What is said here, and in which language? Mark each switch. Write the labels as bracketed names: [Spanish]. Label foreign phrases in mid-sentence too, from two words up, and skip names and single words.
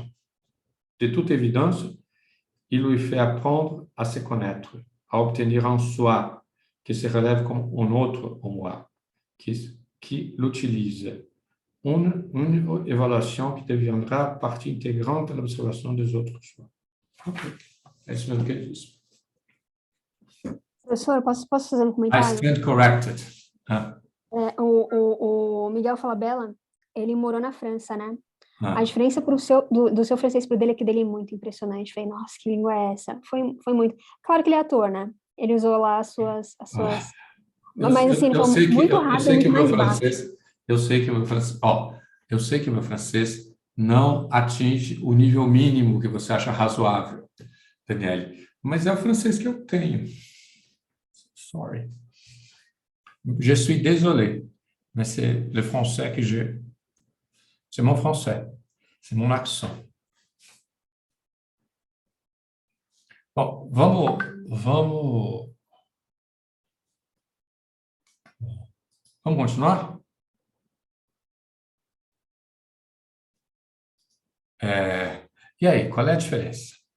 [French] De toute évidence, il lui fait apprendre à se connaître, à obtenir un soi qui se relève comme un autre en moi, qui l'utilise. Une évaluation qui deviendra partie intégrante de l'observation des autres soi. [Portuguese] Ok. É isso mesmo que ele diz. Professor, posso fazer um [English] I [Portuguese] comentário? [English] stand corrected. [Portuguese] O Miguel Falabella, ele morou na França, né? Ah. A diferença do seu francês pro dele é que dele é muito impressionante. Falei, nossa, que língua é essa? Foi muito. Claro que ele é ator, né? Ele usou lá as suas... Mas assim, ele falou muito rápido, muito mais baixo. Eu sei que o meu francês não atinge o nível mínimo que você acha razoável, Daniele. Mas é o francês que eu tenho. Sorry. [French] Je suis désolé, mais c'est le français que j'ai. C'est mon français. C'est mon accent. [Portuguese] Bom, vamos continuar? E aí, qual é a diferença?